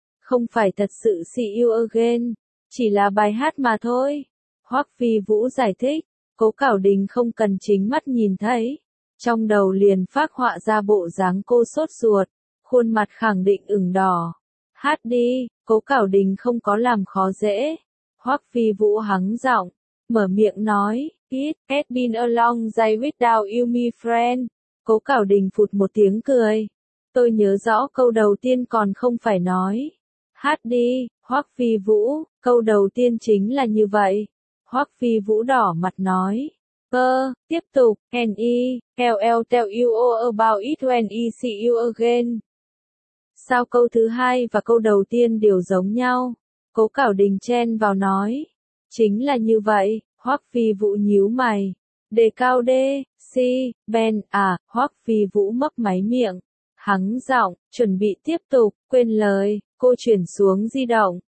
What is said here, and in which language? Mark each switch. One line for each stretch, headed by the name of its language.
Vietnamese: Không phải thật sự See You Again, chỉ là bài hát mà thôi. Hoắc Phi Vũ giải thích, Cố Cảo Đình không cần chính mắt nhìn thấy. Trong đầu liền phác họa ra bộ dáng cô sốt ruột, khuôn mặt khẳng định ửng đỏ. Hát đi, Cố Cảo Đình không có làm khó dễ. Hoắc Phi Vũ hắng giọng. Mở miệng nói,
English: it has been a long day without you, my friend.
Vietnamese: Cố Cảo Đình phụt một tiếng cười. Tôi nhớ rõ câu đầu tiên còn không phải nói. Hát đi, Hoắc Phi Vũ, câu đầu tiên chính là như vậy. Hoắc Phi Vũ đỏ mặt nói. Tiếp tục,
English: and I'll tell you all about it when I see you again.
Vietnamese: Sao câu thứ hai và câu đầu tiên đều giống nhau? Cố Cảo Đình chen vào nói. Chính là như vậy, Hoắc Phi Vũ nhíu mày. Đề cao D, C, Ben, à, Hoắc Phi Vũ mấp máy miệng. Hắng giọng, chuẩn bị tiếp tục, quên lời, cô chuyển xuống di động.